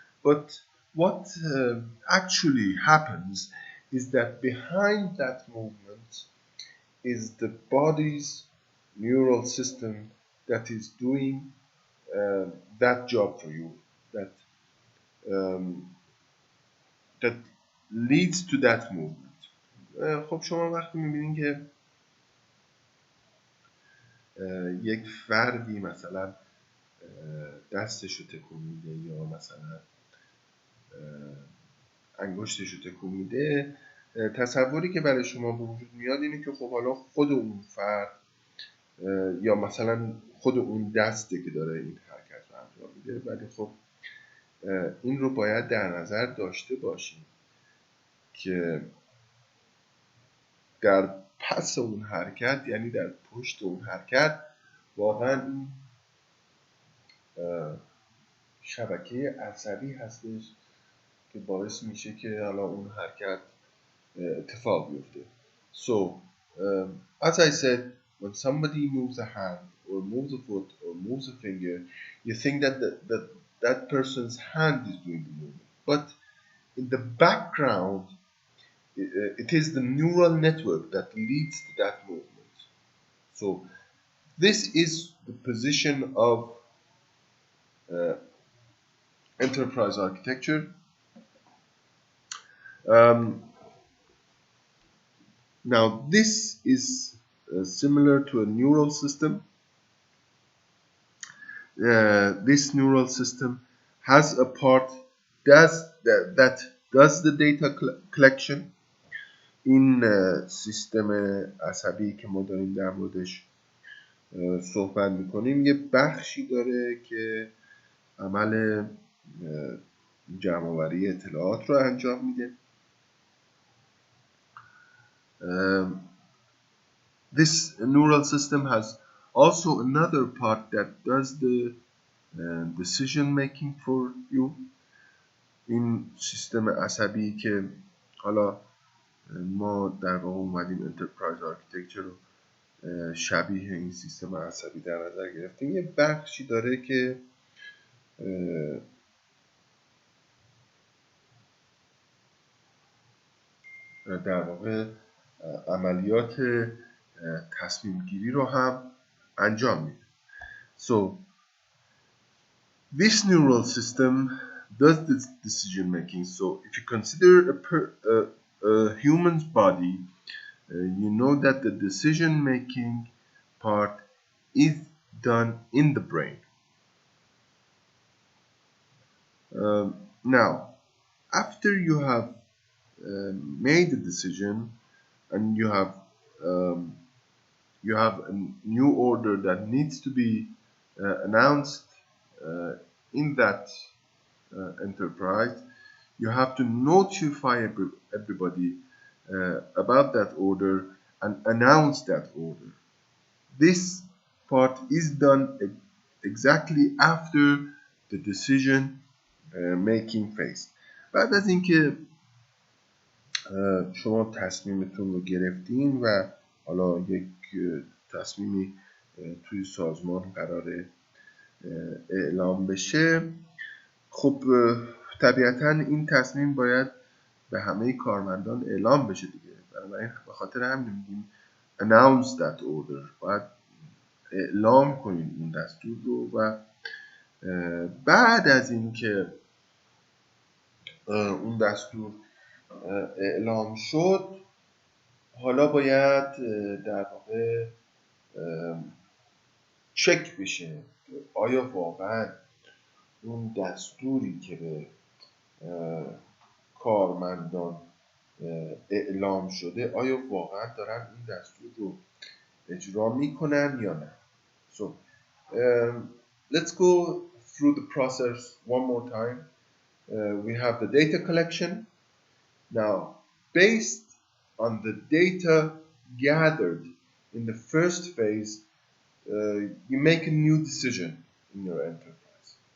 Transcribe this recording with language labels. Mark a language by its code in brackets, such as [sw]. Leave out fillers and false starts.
[en] But what actually happens is that behind that movement is the body's neural system that is doing that job for you, that leads to that movement. [fa] خب شما وقتی میبینین که یک فردی مثلا دستشو تکون میده یا مثلا انگشتشو تکون میده، تصوری که برای شما به وجود میاد اینه که خب حالا خود اون فرد یا مثلا خود اون دسته که داره این حرکت رو انجام میده، ولی خب این رو باید در نظر داشته باشیم که در پس اون حرکت، یعنی در پشت اون حرکت، واقعا این شبکه عصبی هستش که باعث میشه که حالا اون حرکت اتفاق بیفته. [en] So, as I said, when somebody moves a hand or moves a foot or moves a finger, you think that that person's hand is doing the movement. But in the background, it is the neural network that leads to that movement. So, this is the position of enterprise architecture. Now, this is similar to a neural system. This neural system has a part that does the data collection. [fa] این سیستم عصبی که ما داریم در موردش صحبت میکنیم یه بخشی داره که عمل جمع‌آوری اطلاعات رو انجام میده. [en] This neural system has also another part that does the decision making for you. [fa] این سیستم عصبی که حالا ما در واقع اومدیم انترپرایز آرکیتکچر رو شبیه این سیستم عصبی در نظر گرفتیم، یه بخشی داره که در واقع عملیات تصمیم گیری رو هم انجام میده. So [en] This neural system does this decision making. So if you consider a human's body, you know that the decision making part is done in the brain. Now, after you have made the decision and you have a new order that needs to be announced in that enterprise, you have to notify everybody about that order and announce that order. This part is done exactly after the decision making phase. [fa] بعد از اینکه شما تصمیمتون رو گرفتین و حالا یک تصمیمی توی سازمان قراره اعلام بشه، خب طبیعتا این تصمیم باید به همه کارمندان اعلام بشه دیگه. بنابراین به خاطر همین میگیم [en] announce that order، [fa] باید اعلام کنین اون دستور رو. و بعد از اینکه اون دستور اعلام شد، حالا باید در واقع چک بشه آیا واقعا اون دستوری که به کارمندان اعلام شده آیا واقعا دارن این دستور رو اجرا میکنن یا نه. [en] So let's go through the process one more time. We have the data collection. Now, based on the data gathered in the first phase, you make a new decision in your enterprise.